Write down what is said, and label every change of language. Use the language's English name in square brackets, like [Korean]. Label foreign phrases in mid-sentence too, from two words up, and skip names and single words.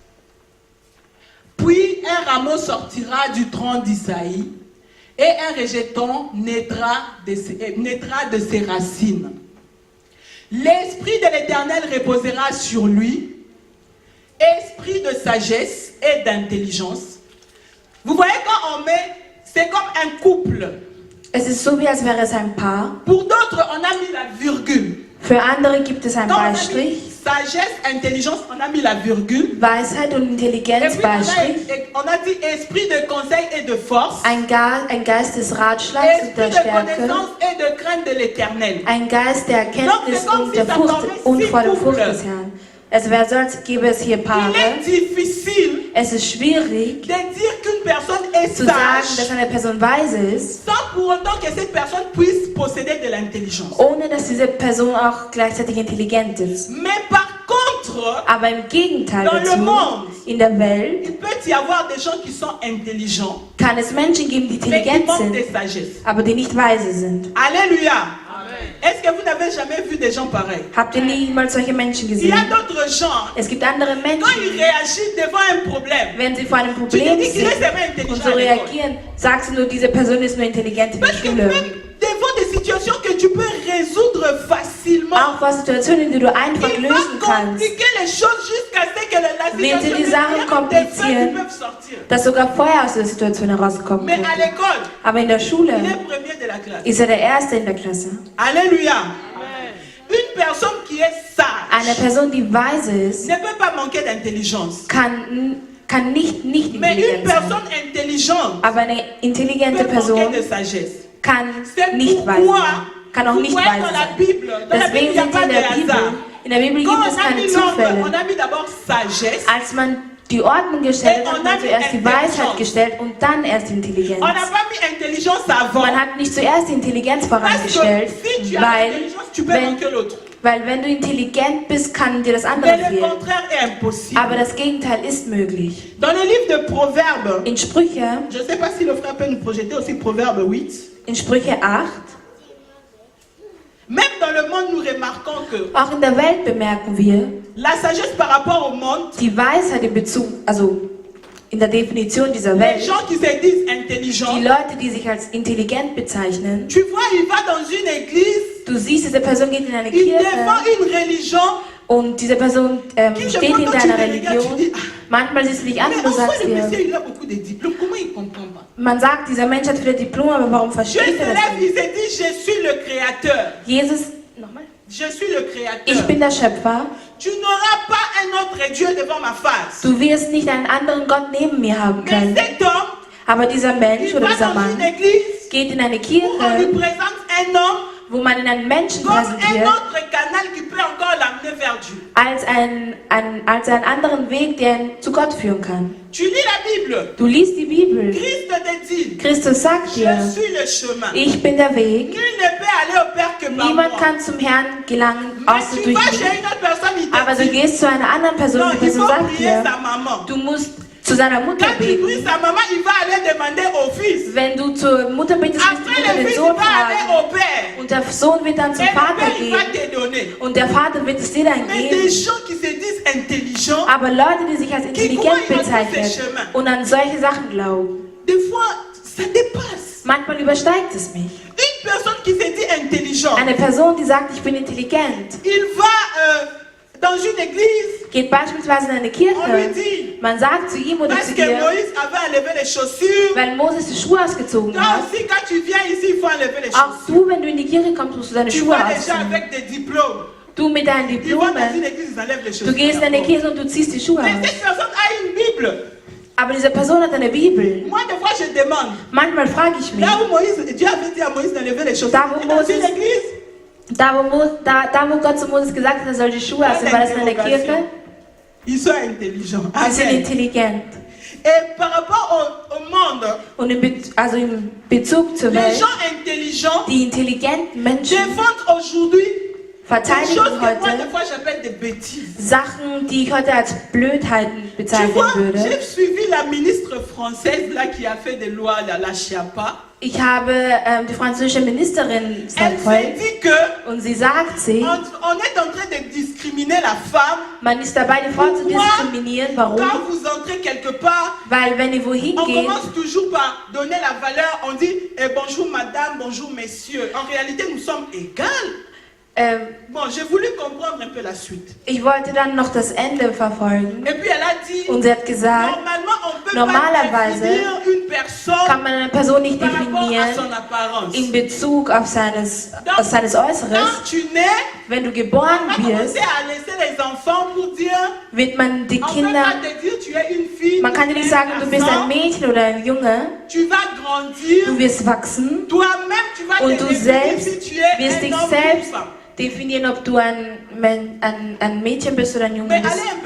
[French] Puis un rameau sortira du tronc d'Isaïe et un rejeton naîtra de ses racines. L'esprit de l'Éternel reposera sur lui, esprit de sagesse et d'intelligence. Vous voyez, quand on met, c'est comme un couple. [German] Es ist so, wie als wäre es ein Paar. [French] Pour d'autres, on a mis la virgule. [German] Für andere gibt es einen [French] Quand on a mis [German] Beistrich. [French] sagesse, intelligence, on a mis la virgule. [German] Weisheit und [French] Et [German] Intelligenz, [French] puis [German] Beistrich. [French] on a dit esprit de conseil et de force. [German] Ein Geist des Ratschlags und [French] Esprit [German] der [French] de [German] Stärke. [French] connaissance et de crainte de l'Éternel. [German] Ein Geist der Erkenntnis und der Furcht und vor der Furcht des Herrn. Es wäre so, als gäbe es hier [French] Il [German] Paare. [French] est difficile [German] Es ist schwierig [French] de dire qu'une personne est [German] zu sagen, dass [French] sage [German] eine Person weise ist, [French] sans pour autant que cette personne puisse posséder de l'intelligence. [German] ohne dass diese Person auch gleichzeitig intelligent ist. [French] Mais par contre, [German] Aber im Gegenteil [French] Dans le [German] dazu, [French] monde, [German] in der Welt [French] il peut y avoir des gens qui sont intelligents, [German] kann es Menschen geben, die [French] mais qui [German] intelligent [French] manquent de [German] sind, [French] sagesse. [German] aber die nicht weise sind. [French] Alléluia. Est-ce que vous n'avez jamais vu des gens pareils? [German] Habt ihr niemals solche Menschen [French] Il y a [German] gesehen? [French] d'autres gens, [German] Es gibt andere [French] quand [German] Menschen, [French] ils réagissent devant un problème, [German] wenn sie vor einem [French] tu te [German] Problem [French] dis qu'il est [German] sind [French] seulement [German] und [French] intelligent [German] so [French] à l'école. [German] reagieren, sagst du nur, diese Person ist nur intelligent in der [French] Parce que [German] Schule. [French] même devant des situations que tu peux résoudre facilement, [German] Auch vor Situationen, die du einfach [French] il va [German] lösen kannst, [French] compliquer les choses jusqu'à ce que la [German] Wird [French] situation [German] die Sachen [French] des faits [German] komplizieren. [French] qui peuvent sortir. [German] dass sogar vorher aus der Situation herausgekommen [French] Mais à [German] könnte. [French] l'école, [German] Aber in der Schule [French] il est premier de la classe. [German] ist er der Erste in der Klasse. [French] Alléluia. Une personne qui est [German] Eine [French] sage [German] Person, die weise ist, [French] ne peut pas manquer d'intelligence. [German] kann nicht [French] Mais une [German] intelligent sein. [French] personne intelligente [German] Aber eine intelligente [French] peut manquer [German] Person [French] de sagesse. [German] kann [French] C'est [German] nicht weise [French] pourquoi [German] sein. Kann auch [French] vous [German] nicht [French] voyez [German] weise [French] dans la [German] sein. [French] Bible, dans la Bible, [German] Deswegen [French] il n'y a [German] sind [French] pas [German] in [French] de [German] der Bibel, [French] hasard. [German] in der Bibel [French] Quand [German] gibt es [French] on a [German] keine [French] mis l'ordre, on [German] Zufälle. [French] a mis d'abord sagesse. [German] Als man die Ordnung gestellt hat, hat man zuerst die Weisheit gestellt und dann erst die Intelligenz. [French] On n'a pas mis intelligence avant. [German] Man hat nicht zuerst die Intelligenz [French] Parce que [German] vorangestellt, [French] si tu as [German] weil [French] l'intelligence, tu peux manquer l'autre. [German] wenn du intelligent bist, kann dir das [French] Mais [German] andere [French] le [German] fehlen. [French] contraire est impossible. [German] Aber das Gegenteil ist möglich. [French] Dans le livre de Proverbes, [German] In Sprüche, [French] je ne sais pas si le frère peut nous projeter aussi Proverbe 8. [German] in Sprüche 8, [French] Même dans le monde, nous remarquons que [German] auch in der Welt bemerken wir, [French] la sagesse par rapport au monde, [German] die Weisheit in Bezug, also in der Definition dieser [French] les [German] Welt, [French] gens qui se disent [German] die [French] intelligents, [German] Leute, die sich als intelligent bezeichnen, [French] tu vois, il va dans une église, [German] du siehst, diese Person geht in eine [French] il [German] Kirche [French] défend une religion, [German] und diese Person [French] Qui, je [German] steht [French] vois, [German] hinter [French] quand tu [German] einer [French] les regardes, [German] Religion. [French] tu dis, ah, [German] Manchmal siehst du dich an [French] mais [German] und du [French] en soi, [German] sagst [French] le [German] dir, [French] monsieur, il a beaucoup de diplômes, comment il comprend pas? [German] man sagt, dieser Mensch hat viele Diplome, aber warum [French] Dieu [German] versteht [French] se [German] er das [French] lève, [German] nicht? [French] il se dit, je suis le créateur. [German] Jesus, nochmal. [French] Je suis le [German] Ich [French] créateur. [German] bin der Schöpfer. [French] Tu n'auras pas un autre Dieu devant ma face. [German] Du wirst nicht einen anderen Gott neben mir haben [French] Mais [German] können. [French] cet homme, [German] Aber dieser Mensch [French] il [German] oder [French] va [German] dieser [French] dans [German] Mann [French] une église [German] geht in eine [French] où on lui [German] Kirche, [French] présente un homme [German] wo man in einen Menschen [French] comme un [German] präsentiert, [French] autre canal qui peut encore l'amener vers Dieu. [German] als einen anderen Weg, der ihn zu Gott führen kann. [French] Tu lis la Bible. [German] Du liest die Bibel. [French] Christ te dit, [German] Christus sagt [French] je [German] dir, [French] suis le chemin. [German] ich bin der Weg. [French] Nul ne peut aller au Père que par [German] Niemand [French] moi. [German] kann zum Herrn gelangen, [French] Mais [German] außer [French] tu [German] durch [French] vas [German] mich. [French] chez une autre personne, il [German] Aber [French] te [German] du [French] dit, [German] gehst zu einer anderen Person, [French] non, [German] die [French] il [German] Person [French] faut [German] sagt [French] prier [German] dir, [French] sa maman. [German] du musst zu seiner Mutter [French] Quand tu [German] beten. [French] pries sa maman, il va aller demander au fils. [German] Wenn du zur Mutter betest, wirst [French] Après, [German] die Mutter [French] le [German] den [French] fils [German] Sohn [French] va aller [German] fragen. [French] au Père. [German] Und der Sohn wird dann [French] Et [German] zum [French] le [German] Vater [French] Père, il va [German] gehen. [French] te donner. [German] Und der Vater wird es dir dann [French] Mais des [German] geben. [French] gens qui se disent intelligents, [German] Aber Leute, die sich als intelligent bezeichnen und an solche Sachen glauben, [French] des fois, ça dépasse. [German] manchmal übersteigt es mich. [French] Une personne qui se dit intelligente, [German] Eine Person, die sagt, ich bin intelligent, [French] il va dans une église, [German] geht beispielsweise in eine [French] on lui [German] Kirche. [French] dit, [German] Man sagt zu ihm oder [French] parce [German] zu [French] que [German] ihr, [French] Moïse avait enlevé les chaussures, [German] weil Moses die Schuhe ausgezogen [French] toi [German] hat, [French] aussi quand tu viens ici, il faut enlever les [German] auch [French] chaussures. [German] du, wenn du in die Kirche kommst, musst du deine [French] Tu [German] Schuhe [French] vas déjà [German] ausziehen. [French] avec des diplômes. [German] Du mit deinen [French] Ils vont dans une [German] Diplomen, [French] église, ils enlèvent les [German] du [French] chaussures. [German] gehst in eine Kirche und du ziehst die Schuhe [French] Mais [German] aus. [French] cette personne a une Bible. [German] Aber diese Person hat eine Bibel. [French] Moi, des fois, je demande. [German] Manchmal frage ich mich. [French] Là où Dieu avait dit à Moïse d'enlever les choses. [German] Da, wo [French] dans une église. [German] Da wo Gott zu Moses gesagt hat, er soll die Schuhe ausziehen, war das in der Kirche? [French] Ils sont intelligents. [German] Sie sind intelligent. [French] Et par rapport au monde, [German] und im Bezug zur Welt, les gens intelligents die intelligenten Menschen défendent aujourd'hui verteidigen heute heute Sachen, die ich heute als Blödheiten bezeichnen würde. [French] J'ai suivi la ministre française là qui a fait des lois la Chiapa. [German] Ich habe die französische Ministerin verfolgt und sie sagt sich, [French] on est en train de discriminer la femme. [German] Man ist dabei, die Frau zu diskriminieren. Warum? [French] Quand vous entrez quelque part, [German] weil wenn ihr wohin [French] on [German] geht, [French] commence toujours par donner la valeur. On dit bonjour madame, bonjour messieurs. En réalité, nous sommes égales. Bon, j'ai voulu comprendre un peu la suite. [German] Ich wollte dann noch das Ende verfolgen. [French] Et puis elle a dit, [German] und sie hat gesagt, normalerweise kann man eine Person nicht definieren in Bezug auf seines Äußeres. Wenn du geboren wirst, wird man die Kinder, man kann dir nicht sagen, du bist ein Mädchen oder ein Junge, du wirst wachsen und du selbst wirst dich selbst definieren, ob du ein Mädchen bist oder ein Junge bist.